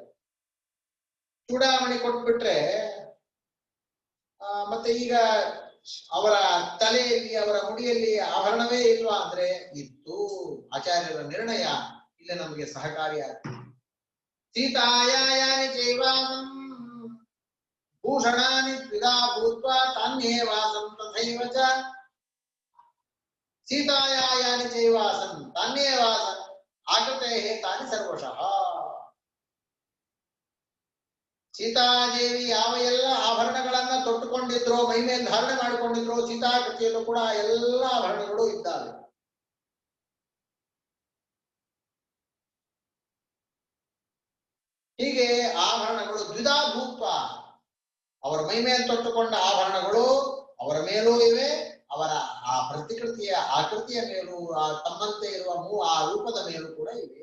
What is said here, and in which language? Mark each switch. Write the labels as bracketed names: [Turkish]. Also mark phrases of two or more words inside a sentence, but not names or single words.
[Kannada] ಚೂಡಾಮಣಿ ಕೊಟ್ಬಿಟ್ರೆ ಮತ್ತೆ ಈಗ ಅವರ ತಲೆಯಲ್ಲಿ, ಅವರ ಮುಡಿಯಲ್ಲಿ ಆಭರಣವೇ ಇಲ್ವಾ ಅಂದ್ರೆ ಇತ್ತು. ಆಚಾರ್ಯರ ನಿರ್ಣಯ ಇಲ್ಲಿ ನಮಗೆ ಸಹಕಾರಿಯಾಗ್ತದೆ. [Sanskrit] ಸೀತಾಯಾನಿ ಚೈವಾಸಂ ಭೂಷಣಾನಿ ದ್ವಿಧಾ ಭೂತ್ವಾ ತಾನ್ಯೇವಾಸಂ ತಥೈವ ಚ. ಸೀತಾಯಾನಿ ಚೈವಾಸಂ ತಾನ್ಯೇವಾಸಂ ಆಕೃತೇ ತಾನಿ ಸರ್ವಶಃ. [Kannada] ಸೀತಾದೇವಿ ಯಾವ ಎಲ್ಲ ಆಭರಣಗಳನ್ನ ತೊಟ್ಟುಕೊಂಡಿದ್ರೋ, ಮೈ ಮೇಲೆ ಧಾರಣೆ ಮಾಡಿಕೊಂಡಿದ್ರೋ, ಸೀತಾಕೃತಿಯಲ್ಲೂ ಕೂಡ ಎಲ್ಲ ಆಭರಣಗಳು ಇದ್ದಾವೆ. ಹೀಗೆ ಆಭರಣಗಳು ದ್ವಿಧಾಭೂತ್ವ, ಅವರ ಮೈ ಮೇಲೆ ತೊಟ್ಟುಕೊಂಡ ಆಭರಣಗಳು ಅವರ ಮೇಲೂ ಇವೆ, ಅವರ ಆ ಪ್ರತಿಕೃತಿಯ ಆಕೃತಿಯ ಮೇಲೂ, ಆ ತಮ್ಮಂತೆ ಇರುವ ಆ ರೂಪದ ಮೇಲೂ ಕೂಡ ಇವೆ.